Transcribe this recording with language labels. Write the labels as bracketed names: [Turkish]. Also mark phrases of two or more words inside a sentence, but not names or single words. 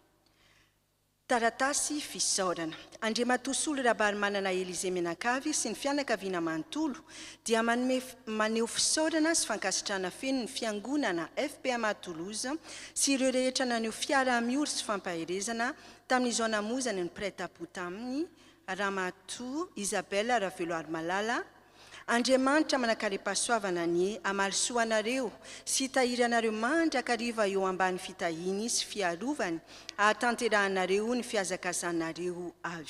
[Malagasy] Taratasy fisaorana. Andriamatoa Rabary Manana Elize Menakavy sy ny fianakaviana manontolo dia maneho fisaorana sy fankasitrahana feno ny fiangonana FPMA Toulouse sy ireo rehetra naneho fiaraha-miory sy fampaherezana tamin'izao namozany ny prêtre-à-pot aminy Ramatoa Isabelle Raveloary Malala. Andriamanitra manakare-pahasoavana ny amalisoanareo sy tahiranareo mandrakariva eo ambany fitahiny sy fiarovany ahatanterahanareo ny fiazakazanareo avy.